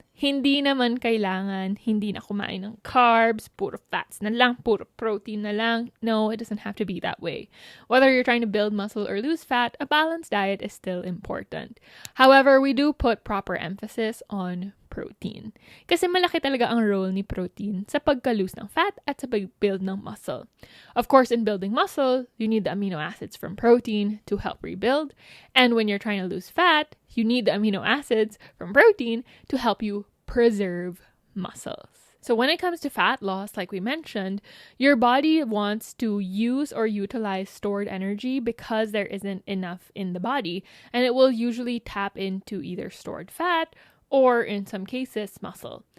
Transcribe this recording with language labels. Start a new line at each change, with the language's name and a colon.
Filipino: Hindi naman kailangan hindi na kumain ng carbs, puro fats na lang, puro protein na lang.
English: No, it doesn't have to be that way. Whether you're trying to build muscle or lose fat, a balanced diet is still important. However, we do put proper emphasis on protein.
Filipino: Kasi malaki talaga ang role ni protein sa pagka-lose ng fat at sa pag-build ng muscle.
English: Of course, in building muscle, you need the amino acids from protein to help rebuild. And when you're trying to lose fat, you need the amino acids from protein to help you preserve muscles. So when it comes to fat loss, like we mentioned, your body wants to use or utilize stored energy because there isn't enough in the body, and it will usually tap into either stored fat or in some cases muscle.